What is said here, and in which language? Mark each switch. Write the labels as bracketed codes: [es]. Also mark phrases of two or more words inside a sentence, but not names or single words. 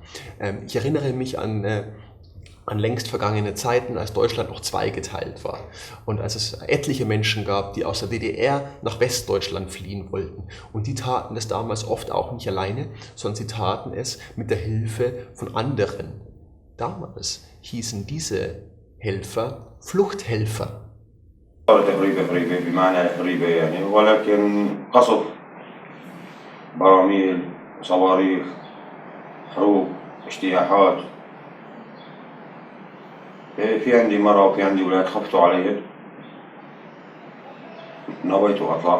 [de] Ich erinnere mich an längst vergangene Zeiten, als Deutschland noch zweigeteilt war und als es etliche Menschen gab, die aus der DDR nach Westdeutschland fliehen wollten. Und die taten das damals oft auch nicht alleine, sondern sie taten es mit der Hilfe von anderen. Damals hießen diese Helfer Fluchthelfer. [ar] غريبة بمعنى غريبة يعني، ولكن قصف براميل صواريخ حروب اجتياحات في عندي مرة وفي عندي ولاد خفتوا علي، نويت أطلع.